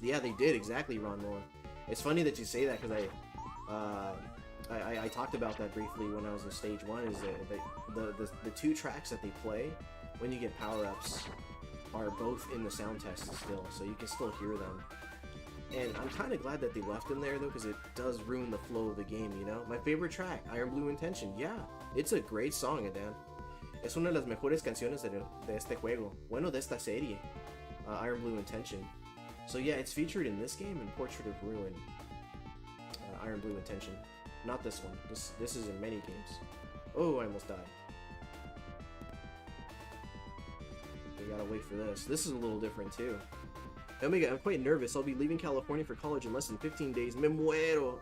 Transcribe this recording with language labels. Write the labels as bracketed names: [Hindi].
[English] Yeah, they did, exactly, Ron Moore. It's funny that you say that, because I talked about that briefly when I was in Stage 1, is that the two tracks that they play when you get power-ups are both in the sound test still, so you can still hear them. And I'm kind of glad that they left them there, though, because it does ruin the flow of the game, you know? My favorite track, Iron Blue Intention, yeah, it's a great song, Adan. [Spanish] Es una de las mejores canciones de este juego. Bueno, de esta serie. Iron Blue Intention. [English] So yeah, it's featured in this game and Portrait of Ruin. Iron Blue Intention. Not this one. This is in many games. Oh, I almost died. We gotta wait for this. This is a little different too. Omega, I'm quite nervous. I'll be leaving California for college in less than 15 days. [Spanish] Me muero.